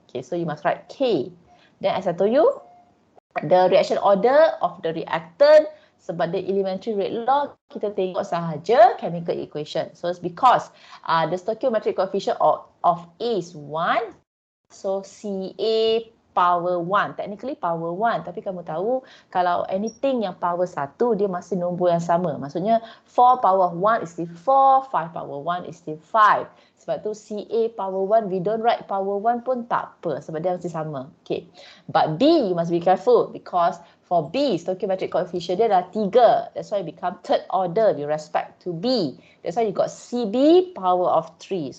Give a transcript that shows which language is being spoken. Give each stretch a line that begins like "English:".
English: Okay, so you must write K. Then as I told you, the reaction order of the reactant, sebab the elementary rate law,
Malay: kita tengok sahaja
English: chemical equation. So it's because the stoichiometric coefficient of A is 1. So CA power 1. Technically power 1.
Malay: Tapi kamu tahu kalau anything yang power 1, dia masih nombor yang sama.
English: Maksudnya 4 power 1 is still 4, 5 power 1 is still 5.
Malay: Sebab tu CA power 1,
English: we don't write power 1
Malay: pun tak apa. Sebab dia masih sama. Okay.
English: But B, you must be careful because for B, stoichiometric coefficient
Malay: dia adalah
English: 3. That's why it become third order with respect to B. That's why you got CB power of 3.